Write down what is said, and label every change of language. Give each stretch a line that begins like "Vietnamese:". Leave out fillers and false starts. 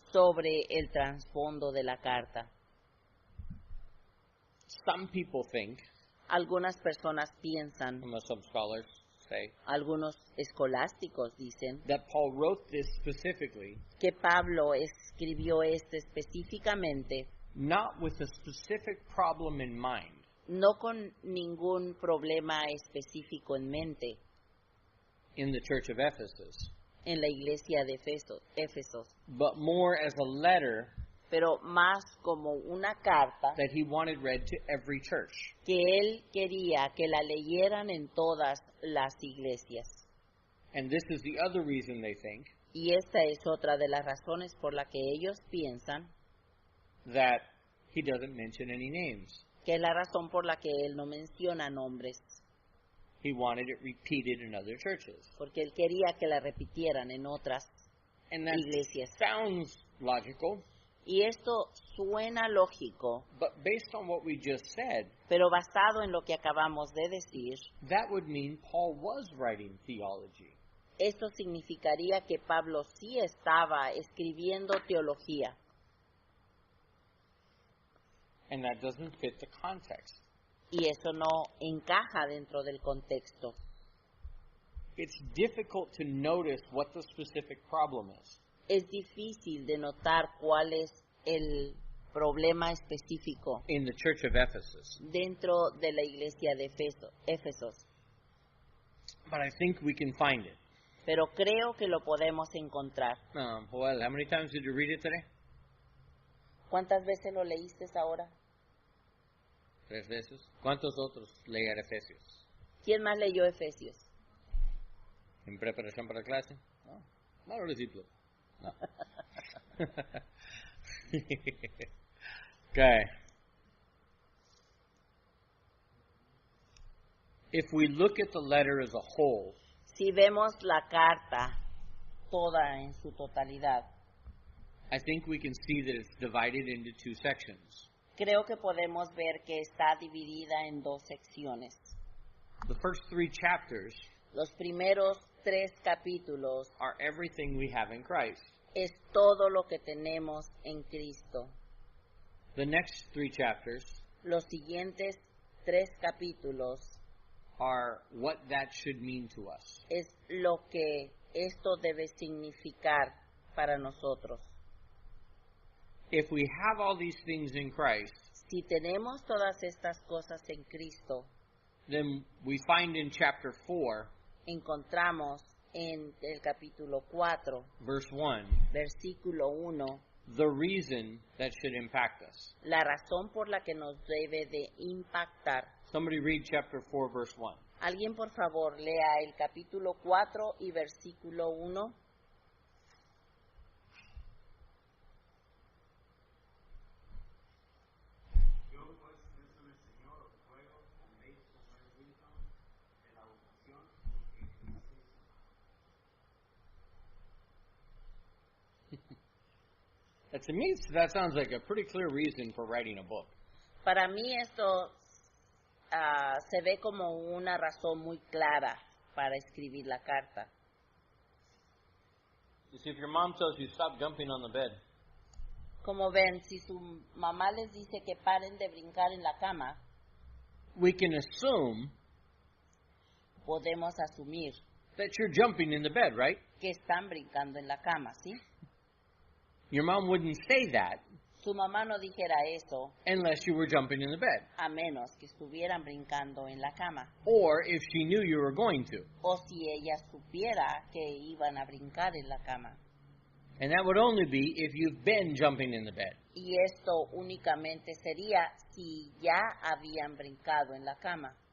Spanish: sobre el trasfondo de la carta.
English: Some people think,
Spanish: Algunas personas piensan,
English: some scholars say,
Spanish: algunos escolásticos dicen,
English: that Paul wrote this specifically
Spanish: que Pablo escribió esto específicamente,
English: not with a specific problem in mind,
Spanish: no con ningún problema específico en mente,
English: in the church of Ephesus,
Spanish: en la iglesia de Éfesos,
English: but more as a letter
Spanish: pero más como una carta
English: that he wanted read to every church.
Spanish: que él quería que la leyeran en todas las iglesias.
English: And this is the other reason they think
Spanish: Y esta es otra de las razones por la que ellos piensan
English: that he doesn't mention any names.
Spanish: que es la razón por la que él no menciona nombres.
English: He wanted it repeated in other churches.
Spanish: porque él quería que la repitieran en otras
English: And that
Spanish: iglesias.
English: sounds logical,
Spanish: Y esto suena lógico,
English: but based on what we just said,
Spanish: pero basado en lo que acabamos de decir,
English: that would mean Paul was writing theology.
Spanish: esto significaría que Pablo sí estaba escribiendo teología.
English: And that doesn't fit the context.
Spanish: Y eso no encaja dentro del contexto.
English: It's difficult to notice what the specific problem is.
Spanish: Es difícil de notar cuál es el problema específico
English: In the church of Ephesus.
Spanish: dentro de la iglesia de Éfesos,
English: But I think we can find it.
Spanish: pero creo que lo podemos encontrar.
English: Joel, how many times did you read it today?
Spanish: ¿Cuántas veces lo leíste ahora? 3 veces. ¿Cuántos otros leer Efesios? ¿Quién más leyó Efesios? ¿En preparación para clase? No. No los discípulos. No.
English: Okay. If we look at the letter as a whole,
Spanish: Si vemos la carta toda en su totalidad,
English: I think we can see that it's divided into 2 sections.
Spanish: creo que podemos ver que está dividida en 2 secciones.
English: The first 3 chapters
Spanish: Los primeros 3 capítulos
English: are everything we have in Christ.
Spanish: es todo lo que tenemos en Cristo.
English: The next 3 chapters
Spanish: Los siguientes 3 capítulos
English: are what that should mean to us.
Spanish: es lo que esto debe significar para nosotros.
English: If we have all these things in Christ,
Spanish: Si tenemos todas estas cosas en Cristo,
English: then we find in chapter 4,
Spanish: encontramos en el capítulo 4,
English: verse 1,
Spanish: versículo 1,
English: the reason that should impact us.
Spanish: la razón por la que nos debe de impactar.
English: Somebody read chapter 4, verse 1.
Spanish: Alguien, por favor, lea el capítulo 4 y versículo 1.
English: To me, that sounds like a pretty clear reason for writing a book.
Spanish: Para mí esto se ve como una razón muy clara para escribir la carta.
English: You see, if your mom tells you stop jumping on the bed,
Spanish: Como ven, si su mamá les dice que paren de brincar en la cama,
English: we can assume
Spanish: podemos asumir
English: that you're jumping in the bed, right?
Spanish: que están brincando en la cama, ¿sí?
English: Your mom wouldn't say that
Spanish: Su mamá no dijera eso
English: unless you were jumping in the bed,
Spanish: a menos que estuvieran brincando en la cama,
English: or if she knew you were going to.
Spanish: o si ella supiera que iban a brincar en la cama.
English: And that would only be if you've been jumping in the bed.
Spanish: Y esto únicamente sería si ya habían brincado en la cama